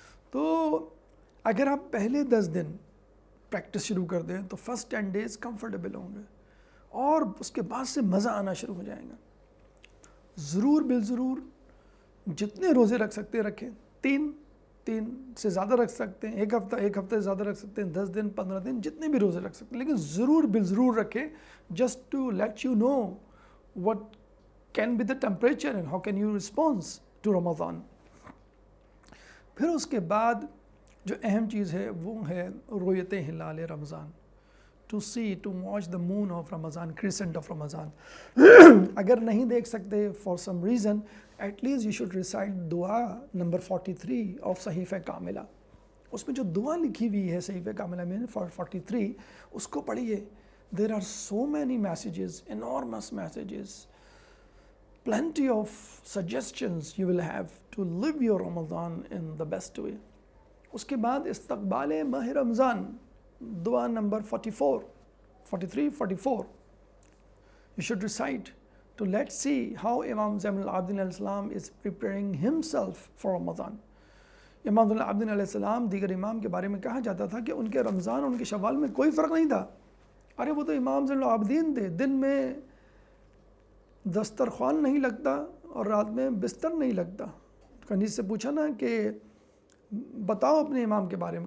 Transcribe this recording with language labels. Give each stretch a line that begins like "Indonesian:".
Urdu: تو اگر آپ پہلے 10 دن پریکٹس شروع کر دیں تو
English: first 10 days
Urdu: کمفرٹیبل ہوں گے، اور اس کے بعد سے مزہ آنا شروع ہو جائے گا. ضرور بالضرور جتنے روزے رکھ سکتے رکھیں، 3 سے زیادہ رکھ سکتے ہیں، ایک ہفتہ سے زیادہ رکھ سکتے ہیں، 10 دن، 15 دن، جتنے بھی روزے رکھ سکتے ہیں، لیکن ضرور بالضرور رکھیں.
English: Just to let you know what can be the temperature and how can you respond to Ramadan.
Urdu: پھر اس کے بعد جو اہم چیز ہے وہ ہے رؤیت ہلال رمضان.
English: to watch the moon of Ramadan, crescent of Ramadan.
Urdu: اگر نہیں دیکھ سکتے
English: for some reason, at least you should recite دعا number 43 of صحیفہ کاملہ.
Urdu: اس میں جو دعا لکھی ہوئی ہے صحیفہ کاملہ میں 43، اس کو پڑھیے.
English: There are so many messages, enormous messages, plenty of suggestions you will have to live your Ramadan in the best way.
Urdu: اس کے بعد استقبال ماہ رمضان، دعا number 43, 44.
English: You should recite to let's see how Imam Zain al-Abidin alayhi salam is preparing himself for Ramadan.
Urdu: امام زین العابدین علیہ السلام دیگر امام کے بارے میں کہا جاتا تھا کہ ان کے رمضان اور ان کے شوال میں کوئی فرق نہیں تھا. ارے وہ تو امام زین العابدین تھے، دن میں دسترخوان نہیں لگتا اور رات میں بستر نہیں لگتا. کنیز سے پوچھا نا کہ بتاؤ اپنے امام کے بارے میں.